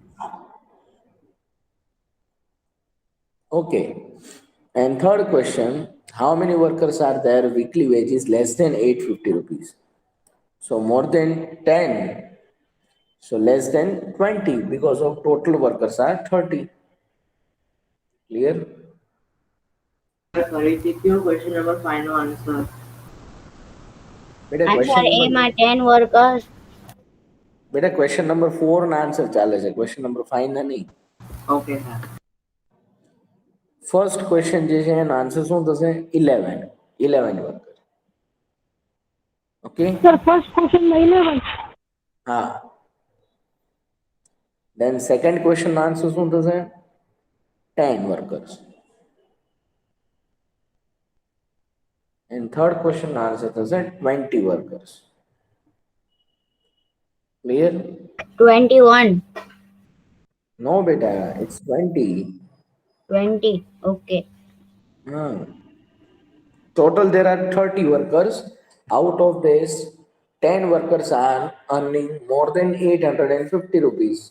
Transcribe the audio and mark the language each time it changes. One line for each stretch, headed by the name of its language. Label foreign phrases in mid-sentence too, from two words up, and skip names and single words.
English: Okay. And third question, how many workers are there weekly wages less than 850 rupees? So more than 10. So less than 20 because of total workers are 30. Clear?
Gujarati: ફરીથી કયો
English: question number 5
Gujarati: નો answer? બેટા આન્સર question એ number માં 10 વર્કર્સ. બેટા
English: question number 4
Gujarati: ના આન્સર ચાલે છે
English: question number 5
Gujarati: ના નહીં.
English: Okay, sir. first question
Gujarati: જે છે એનો આન્સર શું થશે 11 વર્કર. ઓકે
Hindi: सर
English: first question
Hindi: में 11।
Gujarati: હા.
English: Then second question
Gujarati: નો આન્સર શું થશે
English: 10 workers. And third question
Gujarati: નો આન્સર થશે
English: 20 workers. Clear? 21. No beta, it's 20. 20. Okay. Total there are 30 workers. Out of this, 10 workers are earning more than 850 rupees.